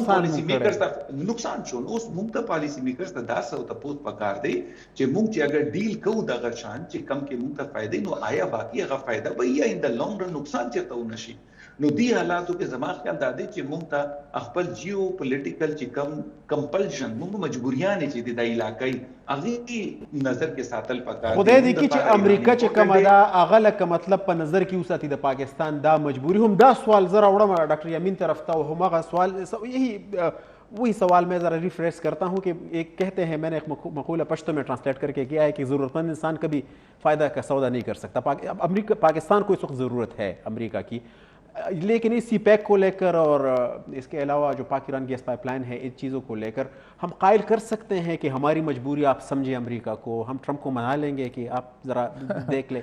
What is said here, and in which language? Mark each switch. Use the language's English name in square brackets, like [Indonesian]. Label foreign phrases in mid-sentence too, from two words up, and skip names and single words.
[Pashto] نقصان شو اوس مونږ ته [English] policy makers [Pashto] ته دا څه ته پوت پکار دی چې مونږ چې اگر ډیل کوو دغه شان چې کم کې مونږ ته فائدې نو آیا باقي هغه فائدہ به یا ان د [English] long run [Pashto] نقصان چته ونشي نو دی حالاتو کې زما خیال دا دی چې مونږ ته خپل جیو پولیټیکل چې کم کمپلشن مونږ مجبوریان چې د علاقې هغه نظر کې ساتل پکار خدای دې کې چې امریکا چې کومه دا هغه لکه مطلب په نظر کې وساتي د پاکستان دا مجبوری هم دا سوال زه راوړم ڈاکٹر یمین طرف ته هم هغه سوال [Urdu] وہی سوال میں ذرا ریفریش کرتا ہوں کہ ایک کہتے ہیں میں نے ایک مقولہ پشتو میں ٹرانسلیٹ کر کے کیا ہے کہ ضرورت مند انسان کبھی فائدہ کا سودا نہیں کر سکتا امریکہ پاکستان کو اس وقت ضرورت ہے امریکہ کی لیکن اس سی پیک کو لے کر اور اس کے علاوہ جو پاک ایران گیس پائپ لائن ہے ان چیزوں کو لے کر ہم قائل کر سکتے ہیں کہ ہماری مجبوری آپ سمجھیں امریکہ کو ہم ٹرمپ کو منا لیں گے کہ آپ ذرا دیکھ لیں